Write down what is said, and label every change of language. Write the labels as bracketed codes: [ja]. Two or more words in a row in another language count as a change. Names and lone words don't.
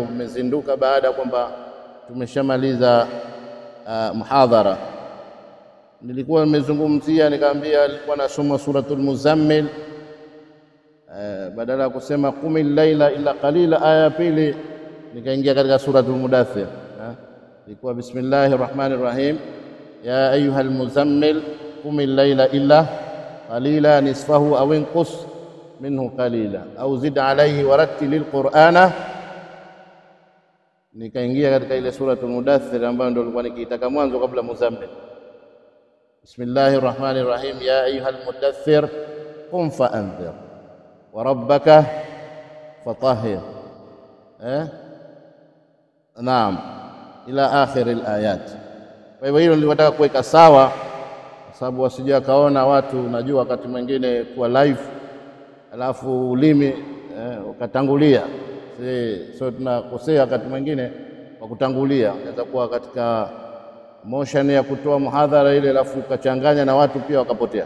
[sw] Mmezinduka baada kwamba tumeshamaliza muhadhara. Nilikuwa nimezungumzia, nikamwambia nilikuwa nasoma suratul Muzammil, badala ya kusema [ar] قم الليل إلا قليلا, [sw] aya pili nikaingia katika suratul Mudaththir. [ar] Ilikuwa بسم الله الرحمن الرحيم يا أيها المزمل قم الليل إلا قليلا نصفه أو انقص منه قليلا أو زد عليه ورتل القرآن. [sw] Nikaingia katika ile suratul Mudaththir ambayo ndio nilikuwa nikiitaka mwanzo kabla Muzammil. [ar] بسم الله الرحمن الرحيم يا أيها المدثر قم فأنذر وربك فطهر. نعم إلى آخر الآيات. [sw] Kwa hivyo hilo nilitaka kuweka sawa, kwa sababu wasije wakaona watu, najua wakati mwingine kwa live alafu ulimi ukatangulia. So tunakosea wakati mwingine kwa kutangulia, inaweza kuwa katika motion ya kutoa muhadhara ile, alafu ukachanganya na watu pia wakapotea.